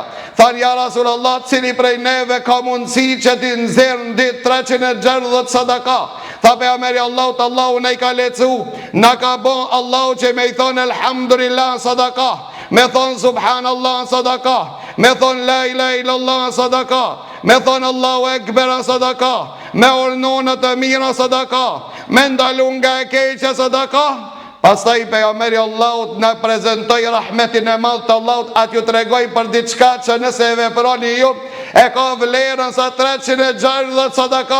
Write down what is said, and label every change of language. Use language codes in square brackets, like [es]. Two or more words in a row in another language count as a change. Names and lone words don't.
[sq] Thanë ja Rasulullah, cili prej neve ka mundësi që ti nxjerr në ditë 360 sadaka? Tha pejgamberi Allahut, Allahu na I ka lecu, na ka bon Allahu që me I thonë elhamdulillah sadaka, me thonë subhanallah sadaka, me thonë [ar] لا إله إلا الله [sq] sadaka, me thonë [ar] الله أكبر [sq] sadaka, me urnone të mira sadaka, me ndalu nga e keqja sadaka. Pastaj pejgamberi Allahut na prezantoi rahmetin e madh të Allahut, atë ju tregoj për diçka që nëse e veproni ju, e ka vlerën sa 360 sadaka.